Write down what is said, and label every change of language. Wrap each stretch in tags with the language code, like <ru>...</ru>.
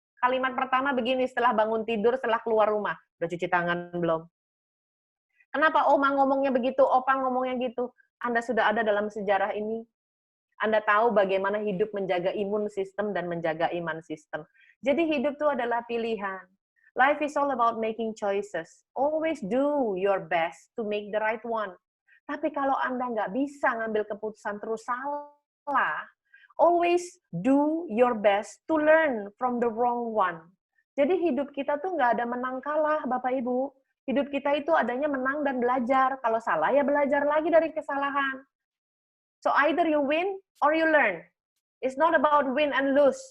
<id>Kalimat pertama begini setelah bangun tidur, setelah keluar rumah. Udah cuci tangan belum? Kenapa Oma ngomongnya begitu, Opa ngomongnya gitu? Anda sudah ada dalam sejarah ini. Anda tahu bagaimana hidup menjaga imun sistem dan menjaga iman sistem. Jadi hidup itu adalah pilihan.</id> <en>Life is all about making choices. Always do your best to make the right one.</en> <id>Tapi kalau Anda nggak bisa ngambil keputusan terus salah,</id> <en>always do your best to learn from the wrong one.</en> <id>Jadi hidup kita tuh nggak ada menang kalah, Bapak Ibu. Hidup kita itu adanya menang dan belajar. Kalau salah ya belajar lagi dari kesalahan.</id> <en>So either you win or you learn. It's not about win and lose.</en>